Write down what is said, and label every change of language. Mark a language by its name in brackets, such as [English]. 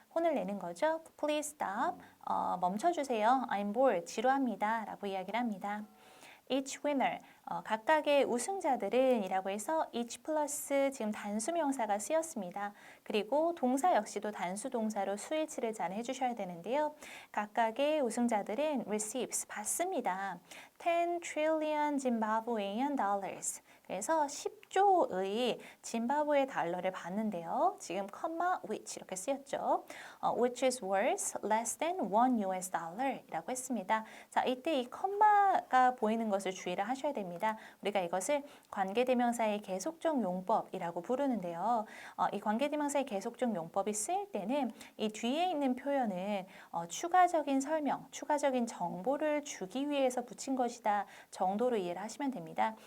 [Korean] 혼을 내는 거죠. [English] Please stop. [Korean] 멈춰주세요. [English] I'm bored. [Korean] 지루합니다. 라고 이야기를 합니다. [English] Each winner, [Korean] 각각의 우승자들은 이라고 해서 each 플러스 지금 단수 명사가 쓰였습니다. 그리고 동사 역시도 단수 동사로 수일치를 잘 해주셔야 되는데요. 각각의 우승자들은 [English] receives, [Korean] 받습니다. [English] 10 trillion Zimbabwean dollars. [Korean] 그래서 10조의 짐바브웨 달러를 받는데요. 지금 comma which 이렇게 쓰였죠. [English] which is worth less than 1 US dollar [Korean] 이라고 했습니다. 자, 이때 이 컴마가 보이는 것을 주의를 하셔야 됩니다. 우리가 이것을 관계대명사의 계속적 용법이라고 부르는데요. 이 관계대명사의 계속적 용법이 쓰일 때는 이 뒤에 있는 표현은 추가적인 설명, 추가적인 정보를 주기 위해서 붙인 것이다 정도로 이해를 하시면 됩니다.